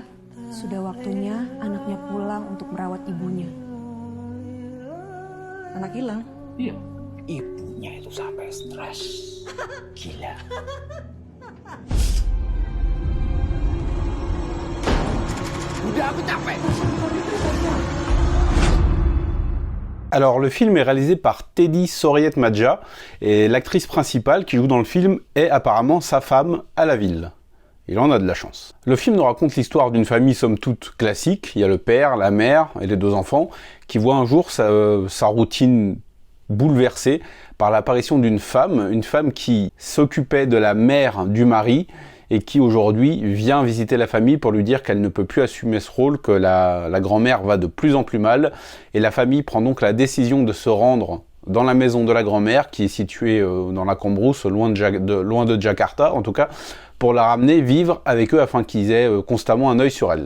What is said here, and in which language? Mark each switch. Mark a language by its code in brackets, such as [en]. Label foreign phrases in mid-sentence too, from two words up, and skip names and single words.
[id] Sudah waktunya anaknya pulang untuk merawat ibunya. Anak hilang? Iya. Ibunya itu sampai stres. Gila. Udah aku capek. [fr] Alors le film est réalisé par Teddy Soriat-Madja et l'actrice principale qui joue dans le film est apparemment sa femme à la ville. Il en a de la chance. Le film nous raconte l'histoire d'une famille somme toute classique. Il y a le père, la mère et les deux enfants qui voient un jour sa routine bouleversée par l'apparition d'une femme qui s'occupait de la mère du mari et qui aujourd'hui vient visiter la famille pour lui dire qu'elle ne peut plus assumer ce rôle, que la grand-mère va de plus en plus mal, et la famille prend donc la décision de se rendre dans la maison de la grand-mère, qui est située dans la Cambrousse, loin de Jakarta en tout cas, pour la ramener vivre avec eux afin qu'ils aient constamment un œil sur elle.